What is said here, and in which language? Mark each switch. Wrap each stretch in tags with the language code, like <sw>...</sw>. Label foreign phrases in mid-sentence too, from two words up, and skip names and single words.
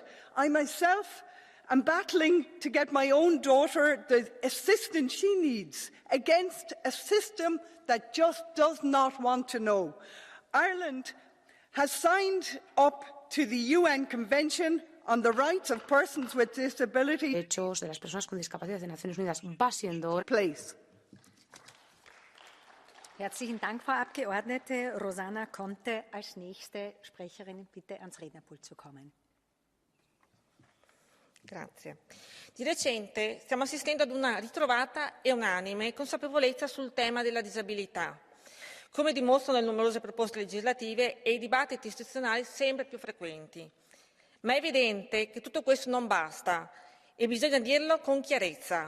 <en>I myself am battling to get my own daughter the assistance she needs against a system that just does not want to know. Ireland has signed up to the UN Convention on the Rights of Persons with Disability.</en> <es>Derechos de las personas con discapacidad de Naciones Unidas va siendo</es> <en>place.</en> <de>Herzlichen Dank, Frau Abgeordnete. Rosanna Conte als nächste Sprecherin, bitte ans Rednerpult zu kommen.</de> <it>Grazie. Di recente stiamo assistendo ad una ritrovata e unanime consapevolezza sul tema della disabilità, come dimostrano le numerose proposte legislative e i dibattiti istituzionali sempre più frequenti. Ma è evidente che tutto questo non basta e bisogna dirlo con chiarezza.</it>